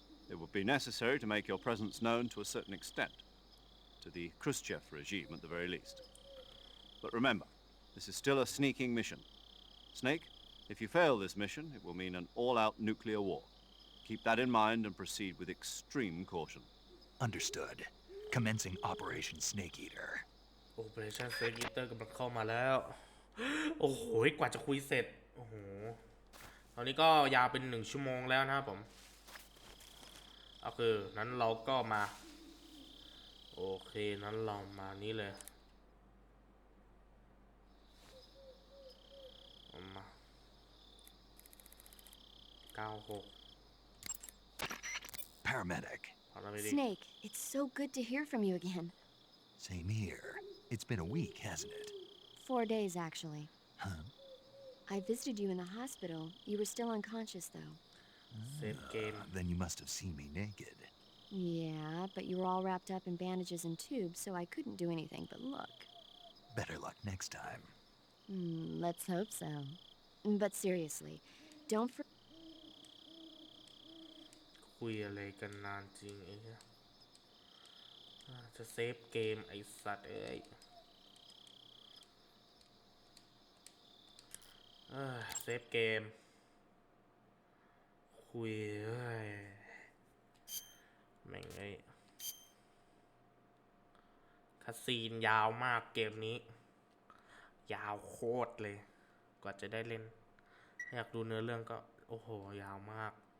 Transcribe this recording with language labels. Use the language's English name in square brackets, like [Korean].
[English] It would be necessary to make your presence known to a certain extent, to the Khrushchev regime at the very least. But remember, this is still a sneaking mission. Snake, if you fail this mission, it will mean an all-out nuclear war. Keep that in mind and proceed with extreme caution. Understood. Commencing Operation Snake Eater. [Thai] Operation Snake Eater กำลังเข้ามาแล้ว โอ้โหกว่าจะคุยเสร็จโอ้โหตอนนี้ก็ยาวเป็น1 ชั่วโมงแล้วนะครับผมก็คือนั้นเราก็มาโอเคนั้นเรามานี้เลยมา96 [English] Paramedic. Snake, it's so good to hear from you again. Same here. It's been a week, hasn't it? 4 days, actually. Huh? I visited you in the hospital. You were still unconscious, though. Save game. Then you must have seen me naked. Yeah, but you were all wrapped up in bandages and tubes, so I couldn't do anything but look. Better luck next time. Let's hope so. But seriously, don't forget. [Thai] คุยอะไรกันนานจริงไอ้เหี้ยจะเซฟเกมไอ้สัตว์เอ้ยเซฟเกมคุยเอ้ยแม่งไอ้คาซีนยาวมากเกมนี้ยาวโคตรเลยกว่าจะได้เล่นถ้าอยากดูเนื้อเรื่องก็โอ้โหยาวมาก